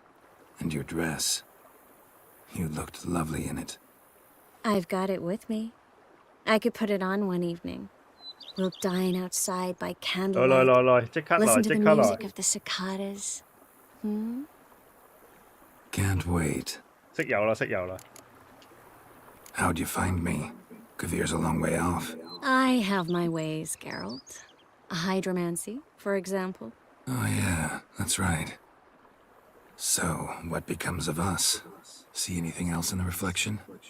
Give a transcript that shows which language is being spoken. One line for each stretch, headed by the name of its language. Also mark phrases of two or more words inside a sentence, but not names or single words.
English: And your dress. You looked lovely in it. I've got it with me. I could put it on one evening. We'll dine outside by candlelight. Listen to the music of the cicadas. Can't wait.
Cantonese: 識友啦，識友啦。
English: How'd you find me? Kavir's a long way off. I have my ways, Geralt. Hydromancy, for example. Oh yeah, that's right. So, what becomes of us? See anything else in the reflection?